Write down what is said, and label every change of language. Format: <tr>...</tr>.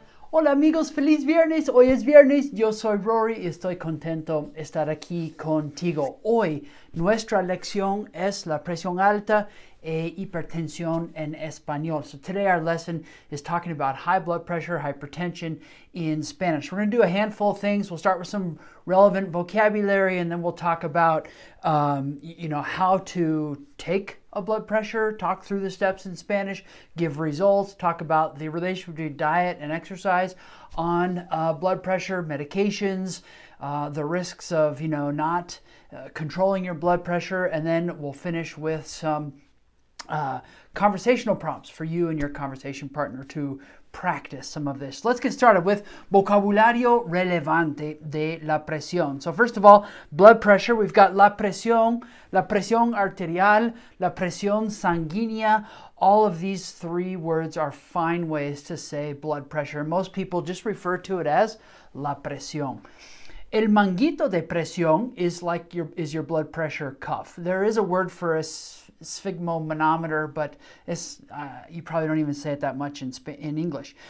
<es>Hola amigos, feliz viernes. Hoy es viernes. Yo soy Rory y estoy contento de estar aquí contigo. Hoy nuestra lección es la presión alta e hipertensión en español.</es> <en>So today our lesson is talking about high blood pressure, hypertension in Spanish. We're going to do a handful of things. We'll start with some relevant vocabulary and then we'll talk about how to take a blood pressure, talk through the steps in Spanish, give results, talk about the relationship between diet and exercise on blood pressure, medications, the risks of not controlling your blood pressure, and then we'll finish with some conversational prompts for you and your conversation partner to practice some of this. Let's get started with</en> <es>vocabulario relevante de la presión.</es> <en>So first of all, blood pressure. We've got</en> <es>la presión arterial, la presión sanguínea.</es> <en>All of these three words are fine ways to say blood pressure. Most people just refer to it as</en> <es>la presión. El manguito de presión</es> <en>is your blood pressure cuff. There is a word for a sphygmomanometer, but you probably don't even say it that much in English.</en>